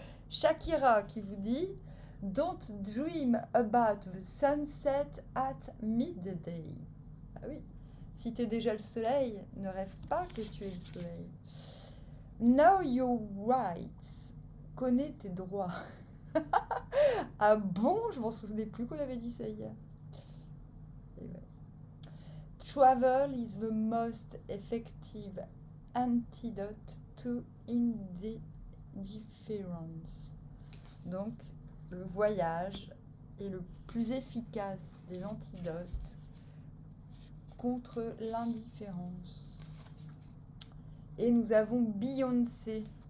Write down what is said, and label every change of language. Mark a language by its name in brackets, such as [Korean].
[French] Shakira qui vous dit « [English] Don't dream about the sunset at midday ». [French] Ah oui, si t'es déjà le soleil, ne rêve pas que tu es le soleil. [English] Know your rights. [French] Connais tes droits. Ah bon, je m'en souvenais plus qu'on avait dit ça hier. Ouais. [English] Travel is the most effective antidote to indifference. [French] Donc, le voyage est le plus efficace des antidotes contre l'indifférence. Et nous avons Beyoncé.